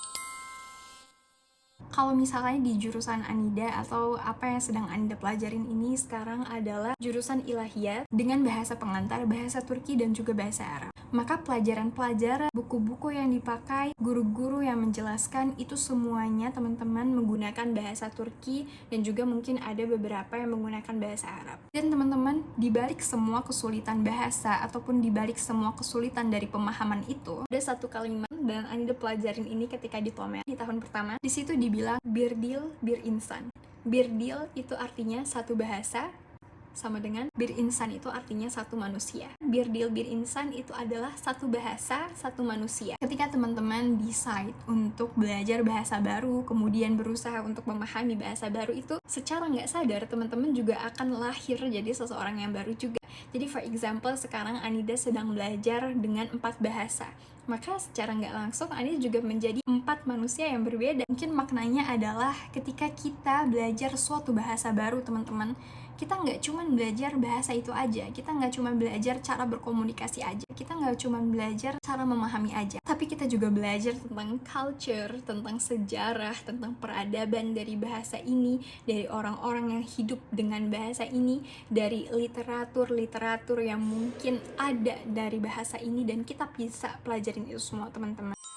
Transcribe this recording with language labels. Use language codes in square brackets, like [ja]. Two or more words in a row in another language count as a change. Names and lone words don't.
[id] Kalau misalnya di jurusan Anida atau apa yang sedang Anda pelajarin ini sekarang adalah jurusan ilahiyat dengan bahasa pengantar, bahasa Turki dan juga bahasa Arab, maka pelajaran-pelajaran, buku-buku yang dipakai, guru-guru yang menjelaskan itu semuanya teman-teman menggunakan bahasa Turki dan juga mungkin ada beberapa yang menggunakan bahasa Arab. Dan teman-teman, dibalik semua kesulitan bahasa ataupun dibalik semua kesulitan dari pemahaman itu, ada satu kalimat dan Anida pelajarin ini ketika di Tomer di tahun pertama. Di situ dibilang [tr] bir dil bir insan. Bir dil [id] itu artinya satu bahasa, sama dengan [tr] bir insan [id] itu artinya satu manusia. [tr] Bir dil bir insan [id] itu adalah satu bahasa, satu manusia. Ketika teman-teman decide untuk belajar bahasa baru, kemudian berusaha untuk memahami bahasa baru itu, secara nggak sadar teman-teman juga akan lahir jadi seseorang yang baru juga. Jadi [en] for example, [id] sekarang Anida sedang belajar dengan 4 bahasa. Maka secara nggak langsung Anida juga menjadi 4 manusia yang berbeda. Mungkin maknanya adalah ketika kita belajar suatu bahasa baru teman-teman, kita nggak cuma belajar bahasa itu aja, kita nggak cuma belajar cara berkomunikasi aja, kita nggak cuma belajar cara memahami aja, tapi kita juga belajar tentang culture, tentang sejarah, tentang peradaban dari bahasa ini, dari orang-orang yang hidup dengan bahasa ini, dari literatur yang mungkin ada dari bahasa ini, dan kita bisa pelajarin itu semua teman-teman.